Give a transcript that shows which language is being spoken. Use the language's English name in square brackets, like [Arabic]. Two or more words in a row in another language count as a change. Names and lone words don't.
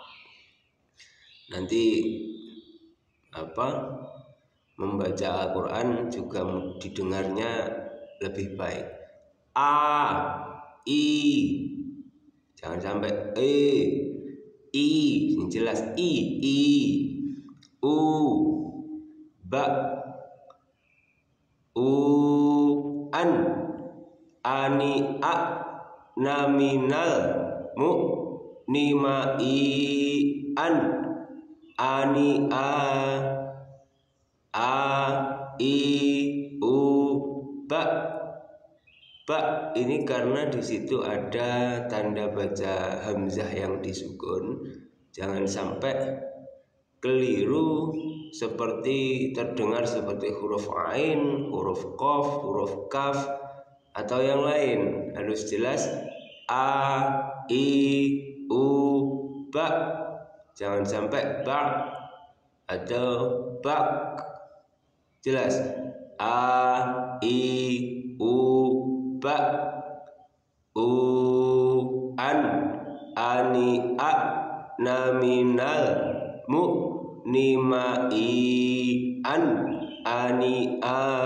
[Indonesian] Nanti membaca Al-Quran juga didengarnya lebih baik. A, I, jangan sampai E, I, yang jelas I, U, Ba, U, An, Ani, A, Naminal, Mu, Nima, I, An, Ani, A, I, U, Ba. Ba ini karena di situ ada tanda baca hamzah yang disukun. Jangan sampai keliru seperti terdengar seperti huruf ain, huruf qaf, huruf kaf atau yang lain. Harus jelas A, I, U, Ba. Jangan sampai ba atau bak. Jelas A, I, U, Ba, U, An, Ani, A, Naminal, Mu, Nima, I, An, Ani, A.